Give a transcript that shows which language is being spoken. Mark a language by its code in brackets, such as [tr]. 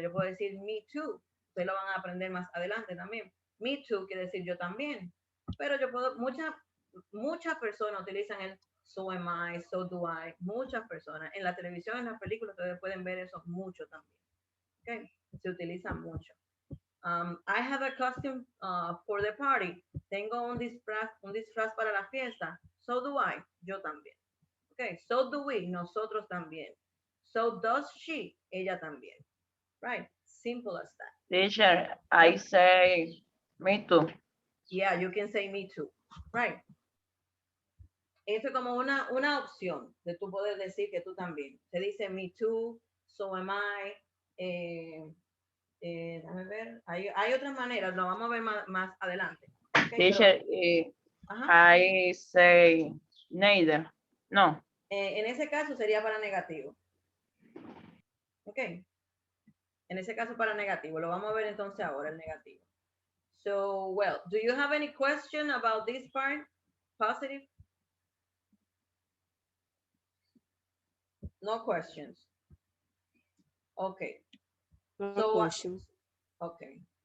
[es] Yo puedo decir [en] me too. [es] Ustedes lo van a aprender más adelante también. [en] Me too [es] quiere decir yo también. Pero yo puedo, muchas personas utilizan el [en] so am I, so do I. [es] Muchas personas. En la televisión, en las películas, ustedes pueden ver eso mucho también. Okay. Se utiliza mucho. [en] I have a costume for the party. [es] Tengo un disfraz para la fiesta. [en] So do I. [es] Yo también. [en] Okay. So do we. [es] Nosotros también. [en] So does she. [es] Ella también. [en] Right. Simple as that. Teacher, I say me too. Yeah, you can say me too. Right. [es] Eso es como una opción de tú poder decir que tú también. Se dice [en] me too, so am I. [es] Déjame ver. Hay otras maneras, lo vamos a ver más adelante. [en] Okay, Teacher, I say neither. No. [es] En ese caso sería para negativo. Ok. En ese caso para negativo. Lo vamos a ver entonces ahora, el negativo. [en] So, well, do you have any question about this part? Positive? No questions. Okay. No So, questions. okay.